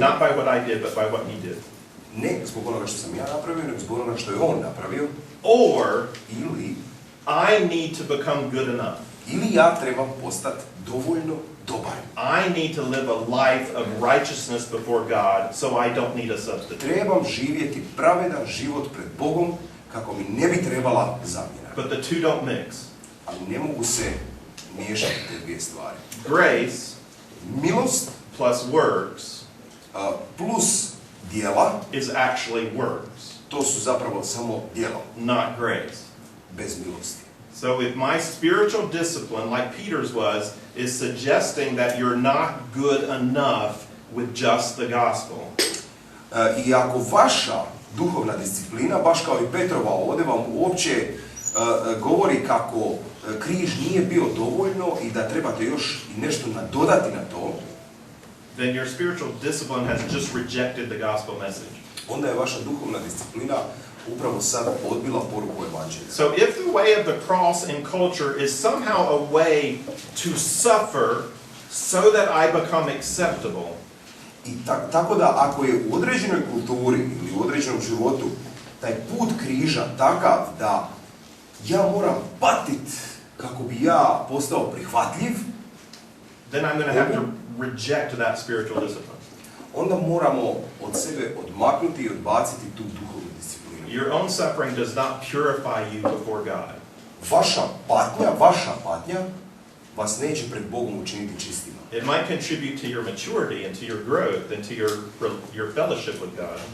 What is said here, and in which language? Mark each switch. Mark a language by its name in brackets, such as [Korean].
[English] Not by what I did, but by what he did. [Croatian] Ne zbog onoga što sam ja napravio, nego zbog onoga što je on napravio. [English] Or [Croatian] Ili [English] I need to become good enough. [Croatian] ja trebam postati dovoljno dobar. [English] I need to live a life of righteousness before God, so I don't need a substitute. [Croatian] Trebam živjeti pravedan život pred Bogom kako mi ne bi trebala zamjena. [English] But the two don't mix. [Croatian] Ali ne mogu se miješati te dvije stvari. [English] Grace [Croatian] Milost [English] plus works [Croatian] plus djela, [English] is actually works. [Croatian] to su zapravo samo djela, [English] not grace. [Croatian] bez milosti. [English] So if my spiritual discipline, like Peter's was, is suggesting that you're not good enough with just the gospel, [Croatian] I ako vaša duhovna disciplina, baš kao i Petrova ovdje, vam uopće govori kako križ nije bio dovoljno i da trebate još i nešto nadodati na to, [English] then your spiritual discipline has just rejected the gospel message. [Croatian] onda je vaša duhovna disciplina upravo sad odbila poruku evanđelja. [English] So if the way of the cross in culture is somehow a way to suffer so that I become acceptable, [Croatian] I tako da ako je u određenoj kulturi ili u određenom životu taj put križa takav da ja moram patit kako bi ja postao prihvatljiv, [English] then I'm going to have to reject that spiritual discipline. [Croatian] onda moramo od sebe odmaknuti i odbaciti tu duhovnu disciplinu. [English] Your own suffering does not purify you before God. [Croatian] Vaša patnja vas neće pred Bogom učiniti čistima. [English] It might contribute to your maturity and to your growth and to your fellowship with God.